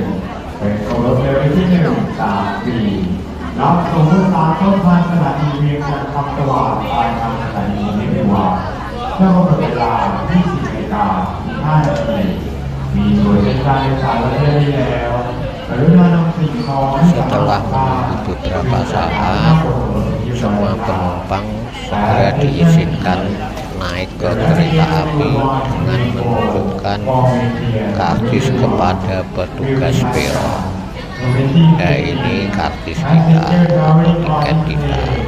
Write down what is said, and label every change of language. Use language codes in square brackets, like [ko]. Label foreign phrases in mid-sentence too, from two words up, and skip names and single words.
[th] เป็นตัวรถเมล์ที่134รับส่งผู้โดยสารต้นทางสถานีเวียงจันทร์คำสว่างปลายทางสถานีนิมิวาเพื่อกำหนดเวลา20:15 นาทีมีหน่วยบริการโดยสารประเภทนี้แล้วกรุณานำสิ่งของ [id] Setelah menunggu beberapa saat, semua penumpang segera diizinkan naik ke kereta api dengan menunjukkan kartis kepada petugas peron. Ya, ini kartis kita atau tiket kita.